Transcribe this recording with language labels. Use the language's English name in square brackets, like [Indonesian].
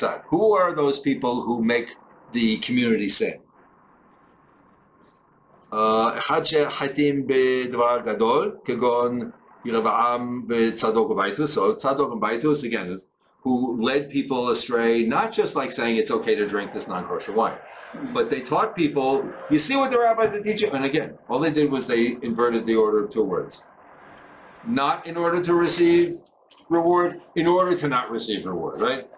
[English] Who are those people who make the community sin? [Hebrew] אחד שחטאים בדבר גדול, כגון ירבעם וצדוק ובייטוס. [English] So Tzadok and Baitus, again, is who led people astray, not just like saying it's okay to drink this non-kosher wine, but they taught people, you see what the rabbis are teaching? And again, all they did was they inverted the order of two words. Not in order to receive reward, in order to not receive reward, right?